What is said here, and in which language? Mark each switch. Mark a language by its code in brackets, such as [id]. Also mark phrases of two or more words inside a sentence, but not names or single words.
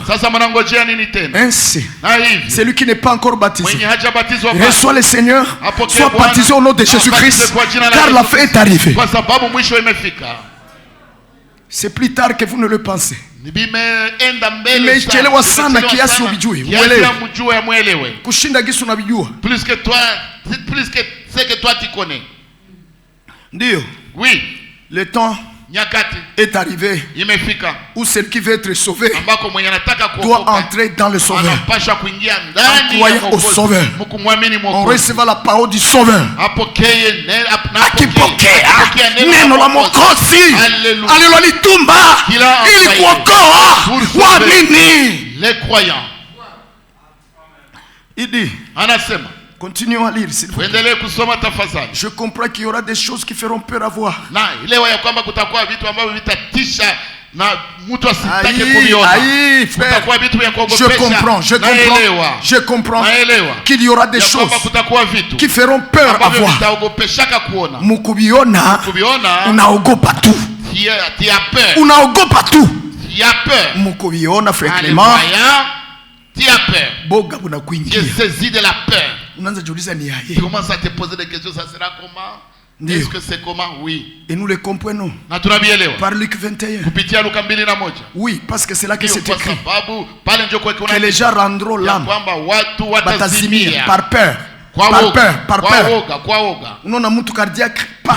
[fr] Ainsi, celui qui n'est pas encore baptisé reçoit le Seigneur, soit baptisé au nom de Jésus-Christ, car la fin est arrivée. C'est plus tard que vous ne le pensez. [sw] Mais chelewa sana kiasi ubijui. Kushinda gisu unabijua. [fr] Plus que ce que toi tu connais. [sw] Ndio. [fr] Oui. Le temps est arrivé où celui qui veut être sauvé doit entrer dans le Sauveur. En croyant au Sauveur, on recevra la parole du Sauveur. [sw] Akipokea neno la Mwokozi alilolitumba ili kuokoa waamini. [fr] Les croyants. Il dit, continuons à lire s'il vous plaît. Je comprends qu'il y aura des choses qui feront peur à voir. Je comprends qu'il y aura des choses qui feront peur à voir. [sw] Mukubiona, unaogopa tu. Unaogopa tu. Mukubiona frère Clément. [fr] Tu as peur. [sw] Boga bunakuingia. [fr] Tu es saisi de la peur. [sw] Unaanza jiuliza ni yaye. [fr] Tu commences à te poser des questions, ça sera comment? Est-ce que c'est comment? Oui. Et nous le comprenons. Par Luc 21. Oui, parce que c'est là que c'est écrit que les gens rendront l'âme batazimia par peur. Par peur, par peur. On a mutu cardiaque pas.